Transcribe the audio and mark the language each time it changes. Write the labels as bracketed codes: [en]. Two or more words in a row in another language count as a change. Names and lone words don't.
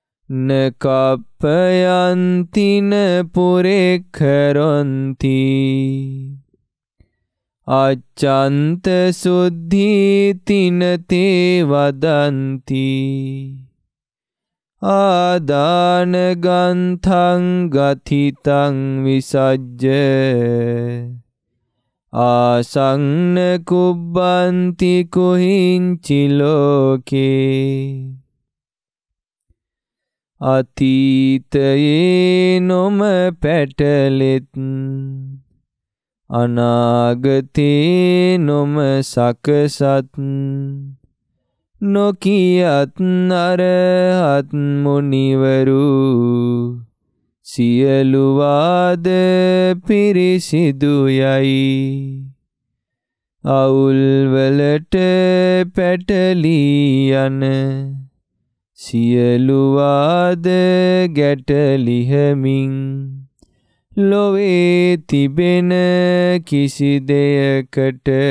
[pi] න කප්පයන්ති න පුරෙක්ඛරොන්ති අච්ඡන්ත සුද්ධීති න තේ වදන්ති ආදාන ගන්ධං ගතිතං විසජ්ජ ආසංන කුබ්බන්ති කුහිංචි ලෝකේ [si] අතීතයේ නොම පැටලෙත් අනාගතේ නොම සකසත් නොකියත් අරහත් මුනිවරු සියලු වාද පිරිසිදු යයි අවුල් වලට පැටලී යන සියලු වාද ගැටලිහමින් ලොවේ තිබෙන කිසි දෙයකට